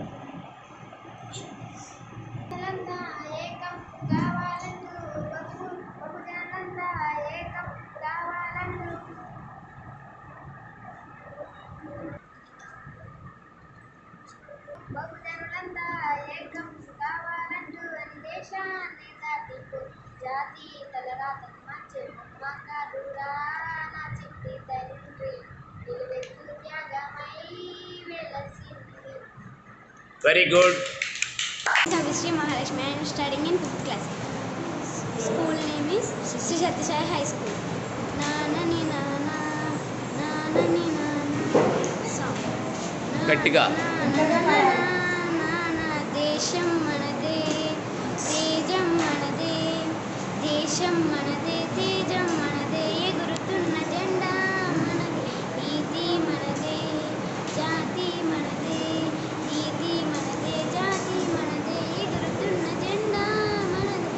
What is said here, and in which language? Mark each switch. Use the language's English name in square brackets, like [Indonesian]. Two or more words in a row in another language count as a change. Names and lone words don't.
[Telugu] జనంతా ఏకం కావాలంటూ బహుజనులంతా ఏకం కావాలంటూ బహుజనులంతా ఏకం కావాలంటూ అని దేశాన్ని దాటిపో జాతి తలరాతని మార్చే బొమ్మ కాదురా నా చిట్టి తండ్రి నిలువెత్తు త్యాగమై వెలసింది. [English] very good. Savishri Mahalakshmi. I am studying in 5th class. School name is Sri Satyasai High School. Nana ni nana, nana ni nana. Song. [Telugu] గట్టిగా. Nana దేశం మనదే, తేజం మనదే, దేశం మనదే, తేజం మనదే, ఎగురుతున్న జెండా మనదే, నీతి మనదే, జాతి మనదే, నీతి మనదే, జాతి మనదే, ఎగురుతున్న జెండా మనదే.